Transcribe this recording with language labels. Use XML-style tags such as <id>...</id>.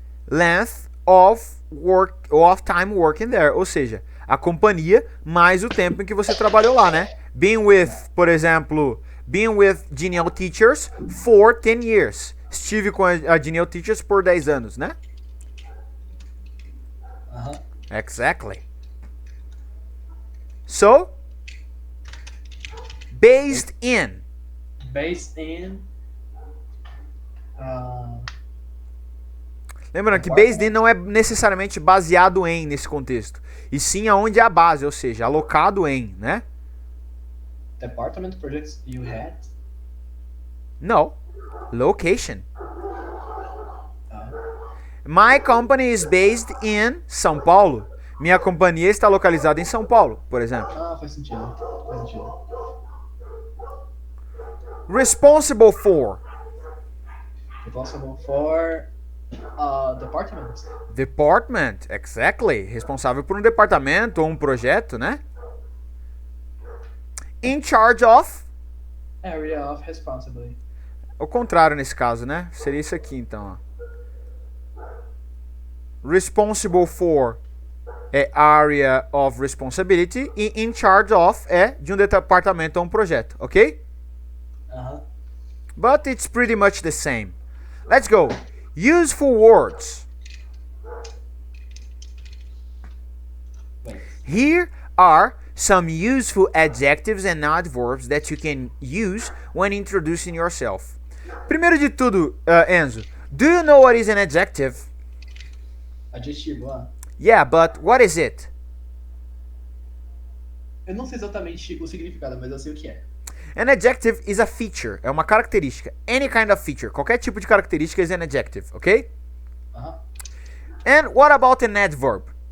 <en>Length of work of time working there,</en> <pt>ou seja, a companhia mais o tempo em que você trabalhou lá, né?</pt> <en>Being with,</en> <pt>por exemplo,</pt> <en>being with Genial Teachers for 10 years.</en> <pt>Estive com a Genial Teachers por 10 anos, né? Uh-huh.</pt> <en>Exactly. So, Based in. Based in.</en> <pt>Lembrando que based in não é necessariamente baseado em nesse contexto. E sim aonde é a base, ou seja, alocado em, né?</pt> <en>Department projects you had. No. Location. Ah, My company is based in São Paulo.</en> <pt>Minha companhia está localizada em São Paulo, por exemplo. faz sentido. Faz sentido.</pt> <en>Responsible for. Responsible for department. Department, exactly.</en> <pt>Responsável por um departamento ou um projeto, né?</pt> <en>In charge of. Area of responsibility.</en> <pt>O contrário nesse caso, né? Seria isso aqui, então. Ó. Responsible for é area of responsibility e in charge of é de um departamento ou um projeto, ok?</pt> <en>But it's pretty much the same. Let's go. Useful words. Wait. Here are some useful adjectives and adverbs that you can use when introducing yourself.</en> <pt>Primeiro de tudo,</pt> <en>Enzo, do you know what is an adjective?</en> <pt>Adjetivo,</pt> <en>Yeah, but what is it?</en> <pt>Eu não sei exatamente o significado, mas eu sei o que é.</pt> <en>An adjective is a feature,</en> <pt>é uma característica.</pt> <en>Any kind of feature,</en> <pt>qualquer tipo de característica</pt> <en>is an adjective, ok? And what about an adverb?</en>